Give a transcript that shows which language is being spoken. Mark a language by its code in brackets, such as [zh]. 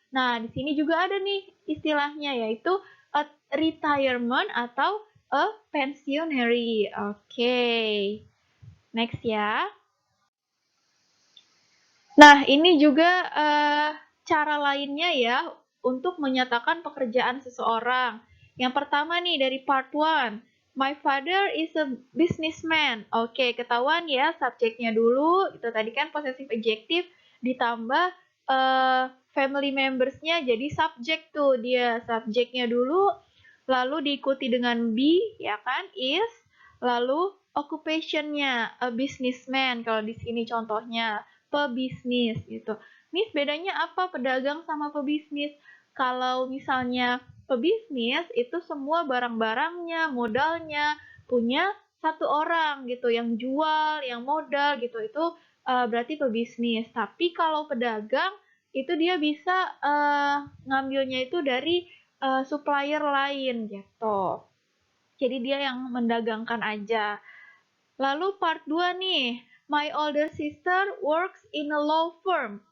[id] Nah, di sini juga ada nih istilahnya, yaitu a retirement atau a pensionary. Oke, next ya. Nah, ini juga cara lainnya ya untuk menyatakan pekerjaan seseorang. Yang pertama nih dari part 1. [en] My father is a businessman. [id] Oke, ketahuan ya subjeknya dulu. Itu tadi kan possessive adjective ditambah family members-nya jadi subjek tuh dia. Subjeknya dulu lalu diikuti dengan be ya kan is, lalu occupation-nya a businessman kalau di sini contohnya pebisnis gitu. Miss, bedanya apa pedagang sama pebisnis? Kalau misalnya pebisnis itu semua barang-barangnya, modalnya punya satu orang gitu yang jual, yang modal gitu itu berarti pebisnis. Tapi kalau pedagang itu dia bisa ngambilnya itu dari supplier lain gitu. Jadi dia yang mendagangkan aja. Lalu part 2 nih, [en] my older sister works in a law firm.